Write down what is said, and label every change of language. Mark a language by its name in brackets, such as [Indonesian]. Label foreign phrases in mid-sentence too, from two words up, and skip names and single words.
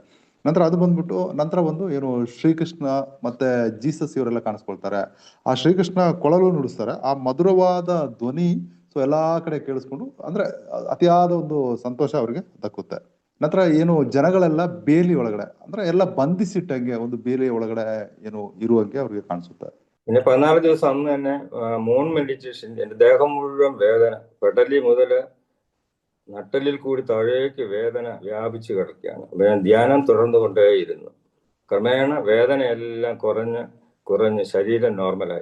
[Kannada] ನಂತರ ಅದು ಬಂದ್ಬಿಟ್ಟು ನಂತರ ಶ್ರೀಕೃಷ್ಣ ಮತ್ತೆ ಜೀಸಸ್ ಇವರೆಲ್ಲ ಕಾಣಿಸ್ಕೊಳ್ತಾರೆ. ಆ ಶ್ರೀಕೃಷ್ಣ ಕೊಳಲು ನುಡಿಸ್ತಾರೆ. ಆ ಮಧುರವಾದ ಧ್ವನಿ ಸೊ ಎಲ್ಲಾ ಕಡೆ ಕೇಳಿಸ್ಕೊಂಡು ಅಂದ್ರೆ ಅತಿಯಾದ ಒಂದು ಸಂತೋಷ ಅವ್ರಿಗೆ ದಕ್ಕುತ್ತೆ. ನಂತರ ಜನಗಳೆಲ್ಲ ಬೇಲಿ ಒಳಗಡೆ ಅಂದ್ರೆ ಎಲ್ಲ ಬಂಧಿಸಿಟ್ಟಂಗೆ ಒಂದು ಬೇಲಿ ಒಳಗಡೆ ಇರುವಂಗೆ ಅವ್ರಿಗೆ ಕಾಣಿಸುತ್ತೆ. [Malayalam] പിന്നെ 14 ദിവസം അന്ന് തന്നെ [English] moon meditation. [Malayalam] എന്റെ ദേഹം മുഴുവൻ വേദന, പെടലി മുതല് നട്ടലിൽ കൂടി താഴേക്ക് വേദന വ്യാപിച്ചു കിടക്കുകയാണ്. ഞാൻ ധ്യാനം തുടർന്നുകൊണ്ടേയിരുന്നു. ക്രമേണ വേദനയെല്ലാം കുറഞ്ഞ് ശരീരം നോർമലായി.